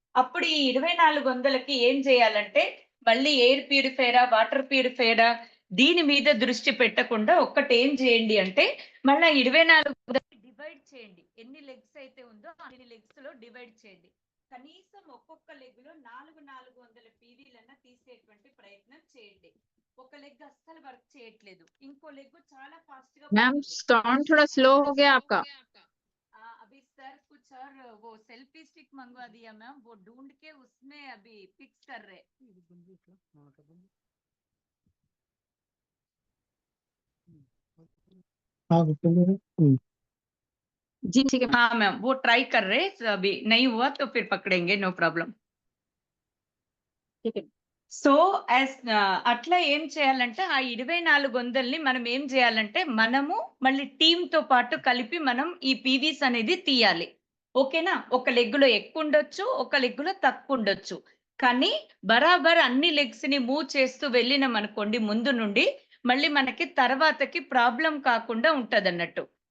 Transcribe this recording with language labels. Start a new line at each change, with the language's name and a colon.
Telugu: అప్పుడు ఈ 2400కి ఏం జేయాలంటే, మళ్ళీ ఎయిర్ ప్యూరిఫైయరా, వాటర్ ప్యూరిఫైయరా దీని మీద దృష్టి పెట్టకుండా ఒక్కటేం జేయండి అంటే, మళ్ళా 2400కి డివైడ్ చేయండి. ఎన్ని లెగ్స్ అయితే ఉందో అన్ని లెగ్స్‌లో డివైడ్ చేయండి. కనీసం ఒక్కొక్క లెగ్‌లో 400 పీవీలన్నా తీసేటువంటి ప్రయత్నం చేయండి. ఒక లెగ్ అస్సలు వర్క్ చేయట్లేదు. ఇంకో లెగ్ చాలా ఫాస్ట్‌గా
Hindi: मैम
Telugu: పోతుంది.
Hindi: साउंड थोड़ा स्लो हो गया आपका। अभी सर कुछ और वो सेल्फी स्टिक मंगवा दिया मैम, वो ढूंढ के उसमें अभी फिक्स कर रहे। जी ठीक है मैम। हाँ मैम, वो ट्राई कर रहे, अभी नहीं हुआ तो फिर पकड़ेंगे, नो प्रॉब्लम। ठीक है।
Telugu: సో, అట్లా ఏం చేయాలంటే, ఆ 2400ని మనం ఏం జేయాలంటే, మనము మళ్ళీ టీమ్‌తో పాటు కలిపి మనం ఈ పీవీస్ అనేది తీయాలి. ఓకేనా? ఒక లెగ్‌లో ఎక్కువుండొచ్చు, ఒక లెగ్‌లో తక్కువుండొచ్చు. కానీ బరాబర్ అన్ని లెగ్స్‌ని మూవ్ చేస్తూ వెళ్ళినామనుకోండి ముందు నుండి, మళ్ళీ మనకి తర్వాతకి ప్రాబ్లమ్ కాకుండా ఉంటదన్నట్టు.